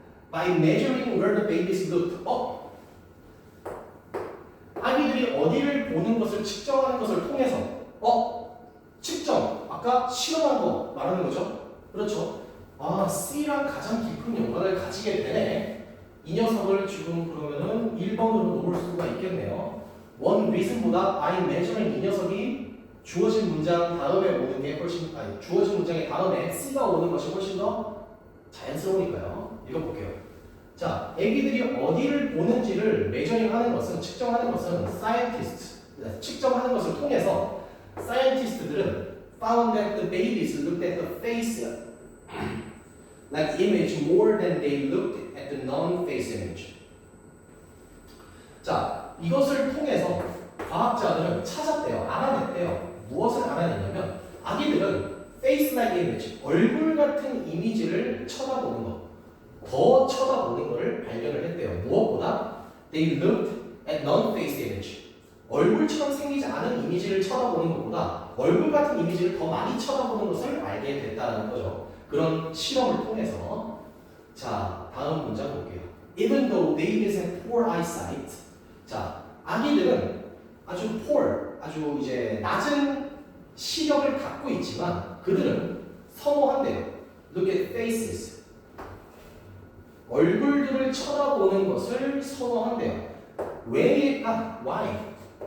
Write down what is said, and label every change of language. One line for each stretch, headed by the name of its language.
English: By measuring where the babies looked up.
Korean: 아기들이 어디를 보는 것을 측정하는 것을 통해서 측정. 아까 실험한 거 말하는 거죠. 그렇죠. C랑 가장 깊은 연관을 가지게 되네. 이 녀석을 지금 그러면은 1번으로 놓을 수가 있겠네요. one reason보다 by measuring 이 녀석이 주어진 문장 다음에 오는 게 훨씬 주어진 문장의 다음에 C가 오는 것이 훨씬 더 자연스러우니까요. 읽어볼게요. 자, 애기들이 어디를 보는지를 메저링하는 것은 측정하는 것은 측정하는 것을 통해서 scientist들은
English: found that the babies looked at the face like image more than they looked at the non-face image.
Korean: 자, 이것을 통해서 과학자들은 찾았대요. 알아냈대요. 무엇을 알아냈냐면 아기들은 face like image, 얼굴 같은 이미지를 쳐다보는 것, 더 쳐다보는 것을 발견을 했대요. 무엇보다
English: they looked at non-face image,
Korean: 얼굴처럼 생기지 않은 이미지를 쳐다보는 것보다 얼굴 같은 이미지를 더 많이 쳐다보는 것을 알게 됐다는 거죠. 그런 실험을 통해서. 자, 다음 문장 볼게요.
English: Even though babies have poor eyesight.
Korean: 자, 아기들은 아주 poor, 아주 이제 낮은 시력을 갖고 있지만 그들은 선호한대요.
English: Look at faces.
Korean: 얼굴들을 쳐다보는 것을 선호한대요. 왜일까? Why?